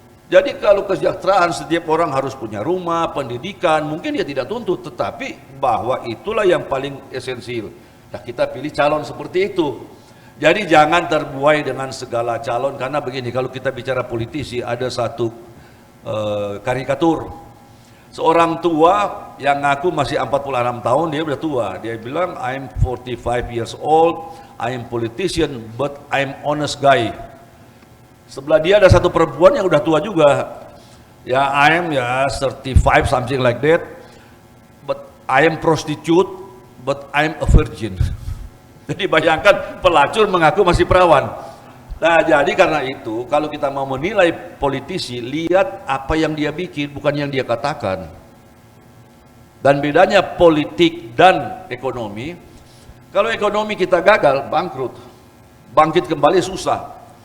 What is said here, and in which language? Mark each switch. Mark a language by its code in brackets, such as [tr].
[id] Jadi kalau kesejahteraan setiap orang harus punya rumah, pendidikan, mungkin dia tidak tuntut, tetapi bahwa itulah yang paling esensial. Nah kita pilih calon seperti itu. Jadi jangan terbuai dengan segala calon, karena begini, kalau kita bicara politisi ada satu karikatur. Seorang tua yang ngaku masih 46 tahun, dia udah tua. Dia bilang, [en] I'm 45 years old, I'm politician, but I'm honest guy. [id] Sebelah dia ada satu perempuan yang udah tua juga. [en] Ya, I'm 35 something like that. But I am prostitute, but I'm a virgin. [id] Jadi bayangkan pelacur mengaku masih perawan. Nah, jadi karena itu kalau kita mau menilai politisi, lihat apa yang dia bikin, bukan yang dia katakan. Dan bedanya politik dan ekonomi. Kalau ekonomi kita gagal, bangkrut. Bangkit kembali susah.